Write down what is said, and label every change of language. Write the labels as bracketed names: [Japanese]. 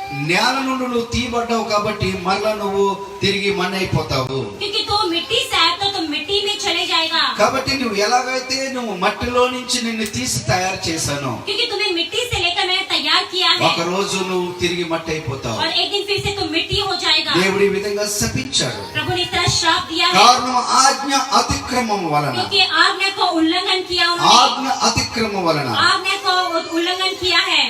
[Telugu] నేల నుండి నువ్వు తీయబడ్డావు కాబట్టి మరలా నువ్వు తిరిగి మన్నైపోతావు. [Hindi] क्योंकि तू मिट्टी से आया तो मिट्टी में चले जाएगा. [Telugu] కాబట్టి నువ్వు ఎలాగైతే నువ్వు మట్టిలో నుంచి నిన్ను తీసి తయారు చేశాను, [Hindi] क्योंकि तुम्हें मिट्टी से लेकर मैंने तैयार किया है. [Telugu] ఒక రోజు నువ్వు తిరిగి మట్టి అయిపోతావు. [Hindi] और एक दिन फिर से तुम मिट्टी हो जाएगा. [Telugu] దేవుడు ఈ విధంగా శపించాడు. [Hindi] प्रभु ने इस तरह श्राप दिया है. [Telugu] కారణం ఆజ్ఞ అతిక్రమం వలన. [Hindi] क्योंकि आज्ञा को उल्लंघन किया उन्होंने. [Telugu] ఆజ్ఞ అతిక్రమం వలన [Hindi] आज्ञा को उल्लंघन किया है.